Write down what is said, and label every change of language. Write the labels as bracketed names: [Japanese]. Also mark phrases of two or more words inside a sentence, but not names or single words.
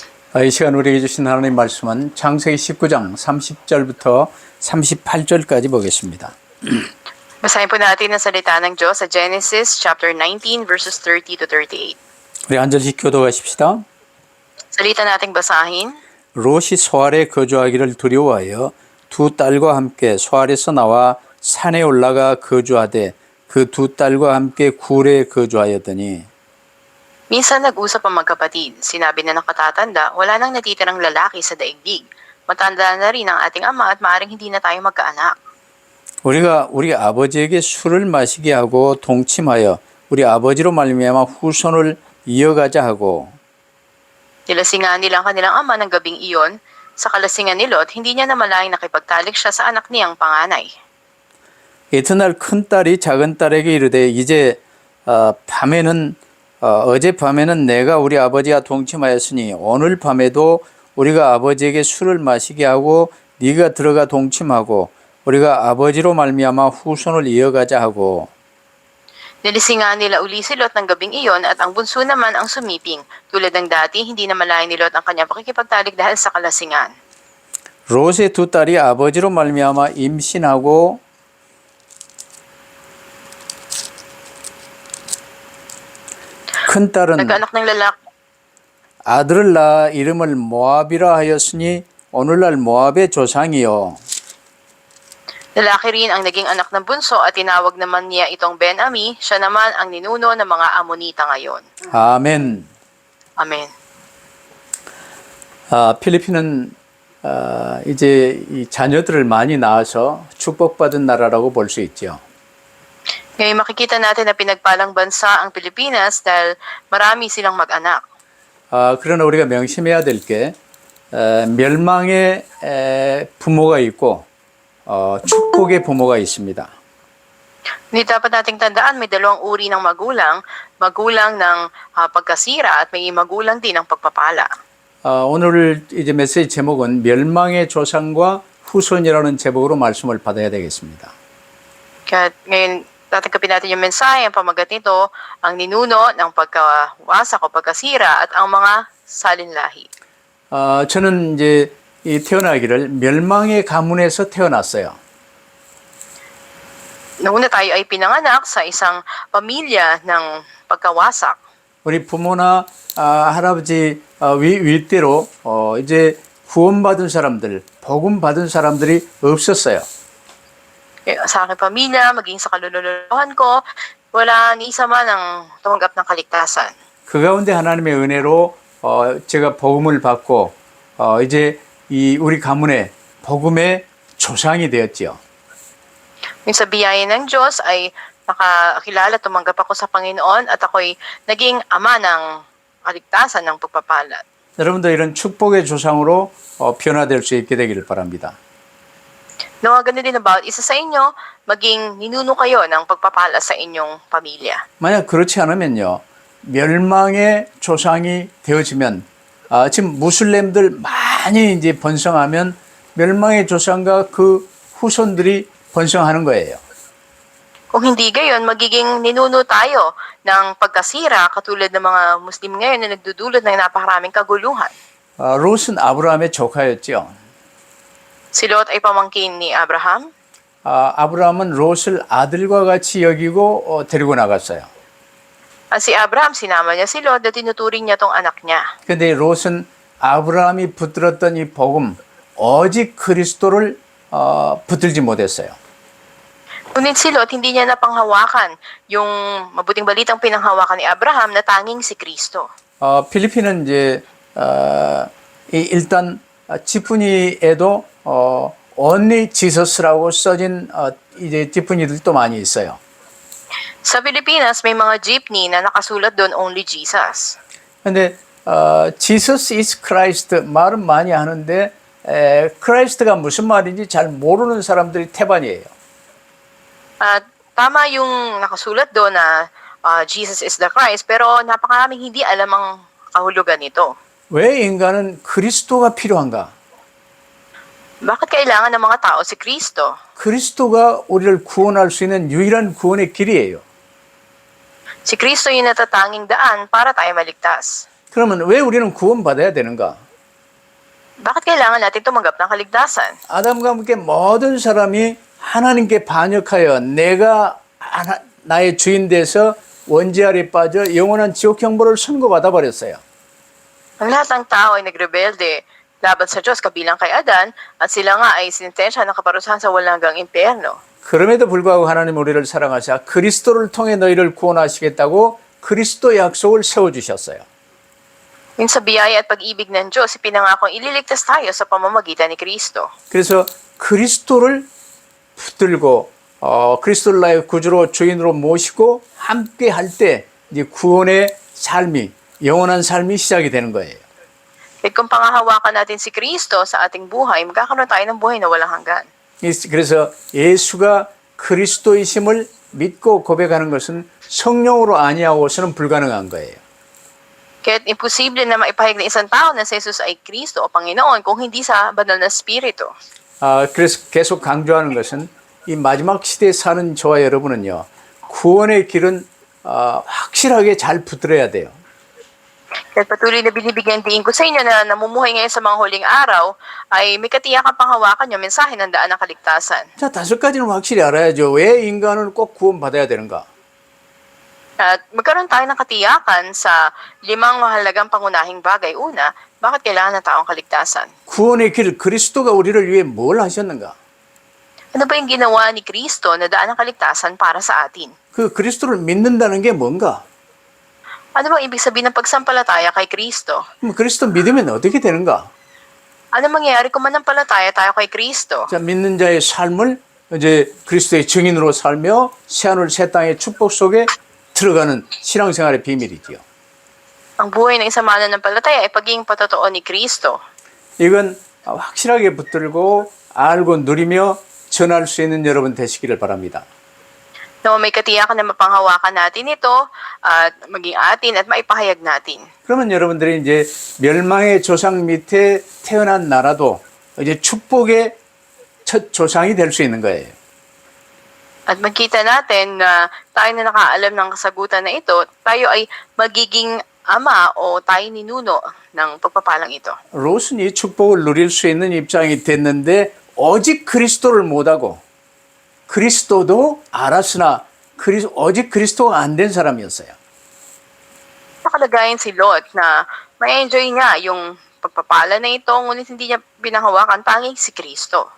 [Korean] 이 시간 우리에게 주신 하나님 말씀은 창세기 19장 30절부터 38절까지 보겠습니다. [Filipino] Basahin po natin ang salita ng Diyos sa Genesis [English] chapter 19 verses 30 to 38. [Korean] 우리 한 절씩 교도하십시다. [Filipino] Salita nating basahin. [Korean] 롯이 소알에 거주하기를 두려워하여 두 딸과 함께 소알에서 나와 산에 올라가 거주하되 그 두 딸과 함께 굴에 거주하였더니 [Filipino] Minsan nag-usap ang magkapatid. Sinabi na ng katatanda, wala nang natitirang lalaki sa daigdig. Matanda na rin ang ating ama at maaaring hindi na tayo magkaanak. [Korean] 우리가 우리 아버지에게 술을 마시게 하고 동침하여 우리 아버지로 말미암아 후손을 이어가자 하고 [Filipino] Nilasingan nila ang kanilang ama ng gabing iyon. Sa kalasingan ni Lot, hindi niya namalaing nakipagtalik siya sa anak niyang panganay. [Korean] 이튿날 큰 딸이 작은 딸에게 이르되 이제 어젯밤에는 내가 우리 아버지와 동침하였으니 오늘 밤에도 우리가 아버지에게 술을 마시게 하고 네가 들어가 동침하고 우리가 아버지로 말미암아 후손을 이어가자 하고 [Filipino] Nilisingan nila uli si Lot ng gabing iyon at ang bunso naman ang sumiping. Tulad ng dati, hindi namalayan ni Lot ang kanyang pakikipagtalik dahil sa kalasingan. [Korean] 롯의 두 딸이 아버지로 말미암아 임신하고 큰 딸은 [Filipino] Nagkaanak ng lalaki. [Korean] 아들을 낳아 이름을 모압이라 하였으니 오늘날 모압의 조상이요. [Filipino] Lalaki rin ang naging anak ng bunso at tinawag naman niya itong Ben-Ami. Siya naman ang ninuno ng mga Amonita ngayon. [Korean] 아멘. [Filipino] Amen. [Korean] 필리핀은 이제 이 자녀들을 많이 낳아서 축복받은 나라라고 볼 수 있죠. [Filipino] Ngayon makikita natin na pinagpalang bansa ang Pilipinas dahil marami silang mag-anak. [Korean] 그러나 우리가 명심해야 될 게 멸망의 부모가 있고 축복의 부모가 있습니다. [Filipino] Hindi dapat nating tandaan may dalawang uri ng magulang, magulang ng pagkasira at may magulang din ng pagpapala. [Korean] 오늘 이제 메시지 제목은 멸망의 조상과 후손이라는 제목으로 말씀을 받아야 되겠습니다. [Filipino] Kaya ngayon tatanggapin natin yung mensahe, ang pamagat nito, ang ninuno ng pagkawasak o pagkasira at ang mga salinlahi. [Korean] 저는 이제 이 태어나기를 멸망의 가문에서 태어났어요. [Filipino] Noong tayo ay pinanganak sa isang pamilya ng pagkawasak. [Korean] 우리 부모나 할아버지 윗대로 이제 구원받은 사람들, 복음 받은 사람들이 없었어요. [Filipino] Sa aking pamilya, maging sa kalululuhan ko, wala ni isa man ang tumanggap ng kaligtasan. [Korean] 그 가운데 하나님의 은혜로 제가 복음을 받고 이제 이 우리 가문의 복음의 조상이 되었지요. [Filipino] Yung sa biyaya ng Diyos ay nakakilala, tumanggap ako sa Panginoon at ako'y naging ama ng kaligtasan ng pagpapalat. [Korean] 여러분도 이런 축복의 조상으로 변화될 수 있게 되기를 바랍니다. [Filipino] Nawa ganun din na bawat isa sa inyo, maging ninuno kayo ng pagpapala sa inyong pamilya. [Korean] 만약 그렇지 않으면요, 멸망의 조상이 되어지면 지금 무슬림들 많이 이제 번성하면 멸망의 조상과 그 후손들이 번성하는 거예요. [Filipino] Kung hindi gayon, magiging ninuno tayo ng pagkasira katulad ng mga Muslim ngayon na nagdudulot ng napakaraming kaguluhan. [Korean] 롯은 아브라함의 조카였죠. [Filipino] Si Lot ay pamangkin ni Abraham. [Korean] 아브라함은 롯을 아들과 같이 여기고 데리고 나갔어요. [Filipino] At si Abraham, sinama niya si Lot at tinuturing niya tong anak niya. [Korean] 근데 롯은 아브라함이 붙들었던 이 복음, 오직 그리스도를 붙들지 못했어요. [Filipino] Ngunit si Lot, hindi niya napanghawakan yung mabuting balitang pinanghawakan ni Abraham na tanging si Kristo. [Korean] 필리핀은 이제 일단 지푸니에도 [English] only Jesus [Korean] 라고 써진 이제 지푸니들도 많이 있어요. [Filipino] Sa Pilipinas, may mga jeepney na nakasulat doon [English] only Jesus. [Korean] 근데 [English] Jesus is Christ [Korean] 말은 많이 하는데 크라이스트가 무슨 말인지 잘 모르는 사람들이 태반이에요. [Filipino] Tama yung nakasulat doon na [English] Jesus is the Christ, [Filipino] pero napakaraming hindi alam ang kahulugan nito. [Korean] 왜 인간은 그리스도가 필요한가? [Filipino] Bakit kailangan ng mga tao si Kristo? [Korean] 그리스도가 우리를 구원할 수 있는 유일한 구원의 길이에요. [Filipino] Si Kristo yung natatanging daan para tayo maligtas. [Korean] 그러면 왜 우리는 구원받아야 되는가? [Filipino] Bakit kailangan natin tumanggap ng kaligtasan? [Korean] 아담과 함께 모든 사람이 하나님께 반역하여 내가 나의 주인 돼서 원죄 아래 빠져 영원한 지옥 형벌을 선고받아 버렸어요. [Filipino] Ang lahat ng tao ay nagrebelde laban sa Diyos kabilang kay Adan at sila nga ay sinintensya ng kaparusahan sa walang hanggang impyerno. [Korean] 그럼에도 불구하고 하나님 우리를 사랑하사 그리스도를 통해 너희를 구원하시겠다고 그리스도 약속을 세워주셨어요. [Filipino] Yung sa biyaya at pag-ibig ng Diyos, ipinangakong ililigtas tayo sa pamamagitan ni Kristo. [Korean] 그래서 그리스도를 붙들고 그리스도를 나의 구주로 주인으로 모시고 함께 할 때 이제 구원의 삶이 영원한 삶이 시작이 되는 거예요. [Filipino] At kung pangahawakan natin si Kristo sa ating buhay, magkakaroon tayo ng buhay na walang hanggan. [Korean] 그래서 예수가 그리스도이심을 믿고 고백하는 것은 성령으로 아니하고서는 불가능한 거예요. [Filipino] Kaya't imposible na maipahayag ng isang tao na si Jesus ay Kristo o Panginoon kung hindi sa banal na Espiritu. [Korean] 그래서 계속 강조하는 것은 이 마지막 시대에 사는 저와 여러분은요. 구원의 길은 확실하게 잘 붙들어야 돼요. [Filipino] Kaya't patuloy na binibigyan din ko sa inyo na namumuhay ngayon sa mga huling araw ay may katiyakang panghawakan yung mensahe ng daan ng kaligtasan. [Korean] 자, 5가지는 확실히 알아야죠. 왜 인간은 꼭 구원받아야 되는가? [Filipino] At magkaroon tayo ng katiyakan sa 5 mahalagang pangunahing bagay. Una, bakit kailangan ng taong kaligtasan? [Korean] 구원의 길, 그리스도가 우리를 위해 뭘 하셨는가? [Filipino] Ano ba yung ginawa ni Kristo na daan ng kaligtasan para sa atin? [Korean] 그 그리스도를 믿는다는 게 뭔가? [Filipino] Ano bang ibig sabihin ng pagsampalataya kay Kristo? [Korean] 그럼 그리스도 믿으면 어떻게 되는가? [Filipino] Ano mangyayari kung manampalataya tayo kay Kristo? [Korean] 자, 믿는 자의 삶을 이제 그리스도의 증인으로 살며 새하늘 새 땅의 축복 속에 들어가는 신앙생활의 비밀이지요. [Filipino] Ang buhay ng isang mananampalataya ay pagiging patotoo ni Kristo. [Korean] 이건 확실하게 붙들고 알고 누리며 전할 수 있는 여러분 되시기를 바랍니다. [Filipino] Na may katiyakan na mapanghawakan natin ito at maging atin at maipahayag natin. [Korean] 그러면 여러분들이 이제 멸망의 조상 밑에 태어난 나라도 이제 축복의 첫 조상이 될 수 있는 거예요. [Filipino] At magkita natin na tayo na nakaalam ng kasagutan na ito, tayo ay magiging ama o tayo ninuno ng pagpapalang ito. [Korean] 롯은 이 축복을 누릴 수 있는 입장이 됐는데 오직 그리스도를 못하고 그리스도도 알았으나 오직 그리스도가 안 된 사람이었어요. [Filipino] Nakalagayan si Lot na may enjoy niya yung pagpapala na ito, ngunit hindi niya pinanghawakan tanging si Kristo.